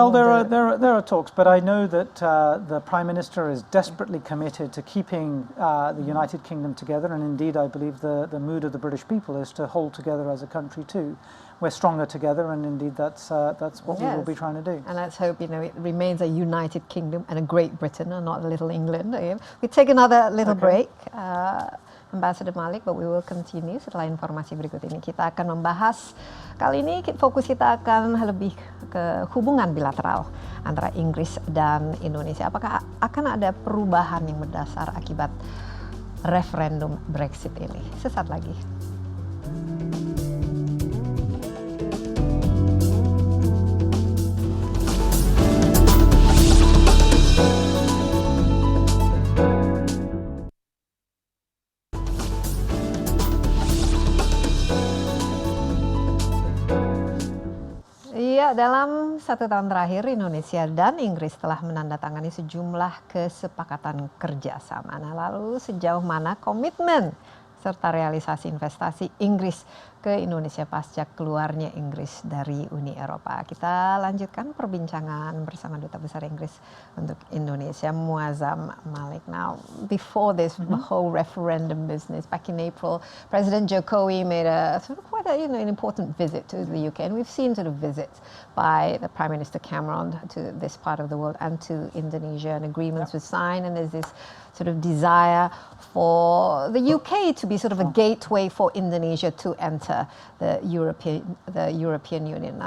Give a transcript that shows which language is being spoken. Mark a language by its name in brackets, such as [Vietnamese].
[English] Well, there are talks, but I know that the Prime Minister is desperately committed to keeping the United Kingdom together, and indeed I believe the mood of the British people is to hold together as a country too. We're stronger together, and indeed that's what we will be trying to do. And let's hope it remains a United Kingdom and a Great Britain and not a Little England. We take another little break. Ambassador Malik, but we will continue [Indonesian] setelah informasi berikut ini. Kita akan membahas, kali ini fokus kita akan lebih ke hubungan bilateral antara Inggris dan Indonesia. Apakah akan ada perubahan yang berdasar akibat referendum Brexit ini? Sesaat lagi. Dalam 1 tahun terakhir, Indonesia dan Inggris telah menandatangani sejumlah kesepakatan kerjasama. Nah, lalu sejauh mana komitmen serta realisasi investasi Inggris ke Indonesia pasca keluarnya Inggris dari Uni Eropa? Kita lanjutkan perbincangan bersama Duta Besar Inggris untuk Indonesia, Muazzam Malik. [English] Now, before this whole referendum business, back in April, President Jokowi made a sort of quite an important visit to the UK, and we've seen sort of visits by the Prime Minister Cameron to this part of the world and to Indonesia, and agreements were signed, and there's this sort of desire for the UK to be sort of a gateway for Indonesia to enter the European Union.